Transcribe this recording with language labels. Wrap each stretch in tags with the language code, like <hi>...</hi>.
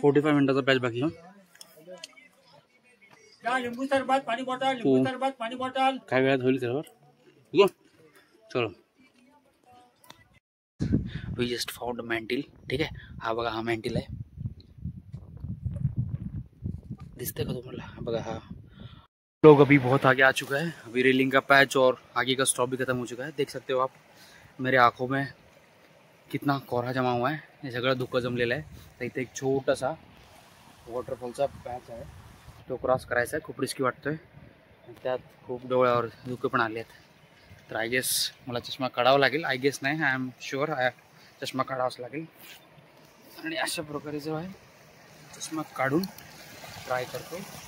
<mr>45 मिनिटाचा पॅच बाकी आहे. या लिंबू सरबत पाणी बॉटल, लिंबू सरबत पाणी बॉटल. काय वेळात होईल त्यावर. चलो</mr> <en>We just found mantle.</en> <mr>ठीक आहे, हा बघा, हा मॅन्टिल आहे. दिसते का तुम्हाला? हा बघा,</mr> <hi>हा लोग अभी बहुत आगे आ चुका है. अभी रेलिंग का पैच और आगे का स्टॉप भी खत्म हो चुका है. देख सकते हो आप मेरे आंखों में कितना कोहरा जमा हुआ है.</hi> <mr>हे सगळं धुकं जमलेलं आहे. तर इथे एक छोटासा वॉटरफॉलचा पॅच आहे, तो क्रॉस करायचा आहे. खूप रिस्की वाटतोय, त्यात खूप डोळ्यावर धुकं पण आले आहेत. तर</mr> <en>I guess</en> <mr>मला चष्मा काढावा लागेल. आय गेस नाही,</mr> <en>I am sure</en> <mr>चष्मा काढावाच लागेल. आणि अशा प्रकारे जो आहे चष्मा काढून ट्राय करतो.</mr>